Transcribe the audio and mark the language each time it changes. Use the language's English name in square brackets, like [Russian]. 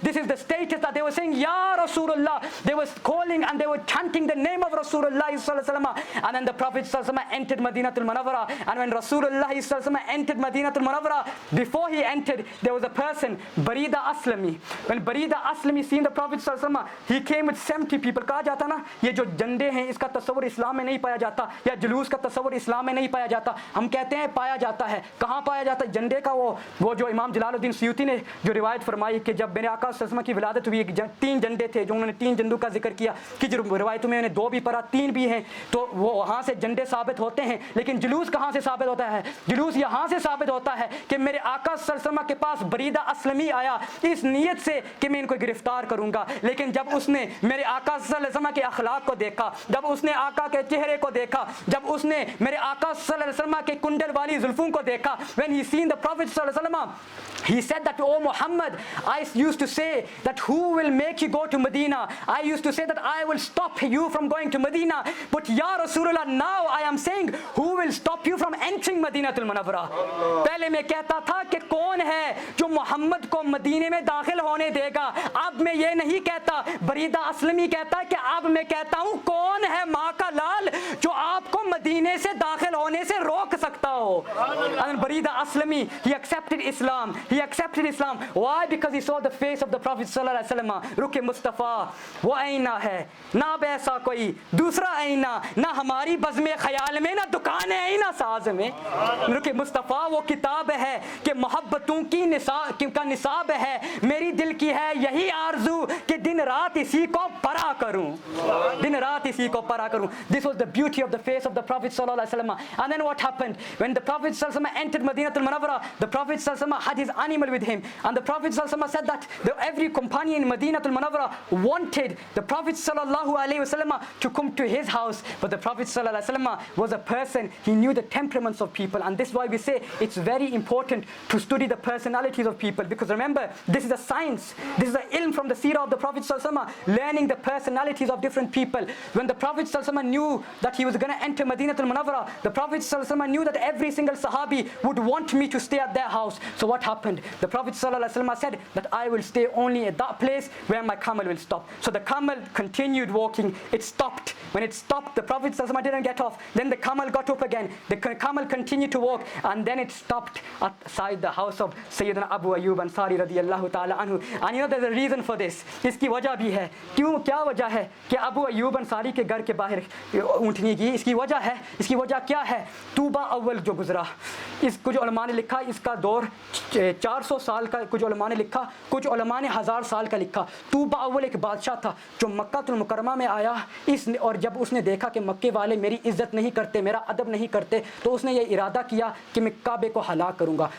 [English] This is the status that they were saying, Ya Rasulullah. They were calling and they were chanting the name of Rasulullah sallallahu alaihi wasallam. And then the Prophet sallallahu alaihi wasallam entered Madinatul Munawwara. And when Rasulullah sallallahu alaihi wasallam entered Madinatul Munawwara, before he entered, there was a person, Barida Aslami. When Barida Aslami seen the Prophet sallallahu alaihi wasallam, he came with 70 people. [Hindi] कहा जाता ना, ये जो झंडे हैं इसका तस्वर इस्लाम में नहीं पाया जाता, या जुलूस का तस्वर इस्लाम में नहीं पाया जाता. हम कहते हैं पाया जाता है. कहाँ पाया जाता है? झंडे का वो जो इमाम जलालुद्दीन सयूती ने जो रिवायत फरमाई कि जब मेरे आका सल्लल्लाहु अलैहि वसल्लम की विलादत हुई, 3 झंडे थे जो उन्होंने 3 झंडों का जिक्र किया कि जो रिवायतों में उन्होंने 2 भी पढ़ा, 3 भी हैं, तो वो वहाँ से झंडे साबित होते हैं. लेकिन जुलूस कहाँ से साबित होता है? जुलूस यहाँ से साबित होता है कि मेरे आका सल्लल्लाहु अलैहि वसल्लम के पास बरीदा असलमी आया इस नीयत से कि मैं इनको गिरफ्तार करूंगा. लेकिन जब उसने मेरे आका सल्लल्लाहु अलैहि वसल्लम के अखलाक को देखा, जब उसने आका के चेहरे को देखा, जब उसने मेरे आका सल्लल्लाहु अलैहि वसल्लम के कुंडल वाली जुल्फों को देखा, [English] when he seen the Prophet sallallahu alaihi wasallam, he said that, oh Muhammad, I used to say that who will make you go to Medina? I used to say that I will stop you from going to Medina. But Ya Rasulullah, now I am saying who will stop you from entering Madinatul Munawwara? [Hindi] पहले मैं कहता था कि कौन है जो मोहम्मद को मदीने में दाखिल होने देगा. अब मैं ये नहीं कहता. बरीदा असलमी कहता है कि अब मैं कहता हूँ कौन है माँ का लाल जो आपको मदीने से दाखिल होने से रोक सकता हो. [English] And Barida Aslami, he accepted Islam. He accepted Islam. Why? Because he saw the face of the Prophet sallallahu alaihi wasallam. [Hindi] Ruke Mustafa, वो आईना है ना वैसा कोई दूसरा आईना, ना हमारी बज़्म ख्याल में, ना दुकान है आईना साज में. रुके मुस्तफ़ा वो किताब है कि मोहब्बतों का निसाब है. मेरी दिल की है यही आरज़ू कि दिन रात इसी को पढ़ा करूं, दिन रात इसी को पढ़ा करूं. [English] This was the beauty of the face of the Prophet sallallahu alaihi wasallam. And then what happened? When the Prophet sallallahu alaihi wasallam entered Madinatul Munawwara, the Prophet sallallahu alaihi wasallam had his animal with him, and the Prophet sallallahu alaihi wasallam said that every companion in Madinatul Munawwara wanted the Prophet sallallahu alaihi wasallam to come to his house. But the Prophet sallallahu alaihi wasallam was a person, he knew the temperaments of people, and this is why we say it's very important to study the personalities of people, because remember, this is a science, this is an ilm from the seerah of the Prophet sallallahu alaihi wasallam, learning the personalities of different people. When the Prophet sallallahu alaihi wasallam knew that he was going to enter Madinatul Munawwara, the Prophet sallallahu alaihi wasallam knew that every single sahabi would want me to stay at their house. So what happened? The Prophet sallallahu alaihi wasallam said that I will stay only at that place where my camel will stop. So the camel continued walking. It stopped. When it stopped, the Prophet sallallahu alaihi wasallam didn't get off. Then the camel got up again. The camel continued to walk, and then it stopped outside the house of Sayyidina Abu Ayyub Ansari radiyallahu ta'ala anhu. And you know there's a reason for this. [Hindi] इसकी वजह भी है. क्यों, क्या वजह है कि अबू अय्यूब अंसारी के घर के बाहर ऊँटनी की? इसकी वजह है. इसकी वजह क्या है? तूबा अव्वल जो गुजरा, इस कुछ उलमा ने लिखा इसका दौर 400 साल का, कुछ उलमा ने लिखा, कुछ उलमा ने 1000 साल का लिखा. तूबा अव्वल एक बादशाह था जो मक्कातुल मुकर्रमा में आया, और जब उसने देखा कि मक्के वाले मेरी इज्जत नहीं करते, मेरा अदब नहीं करते, तो उसने ये इरादा किया कि मैं काबे को हलाक करूंगा.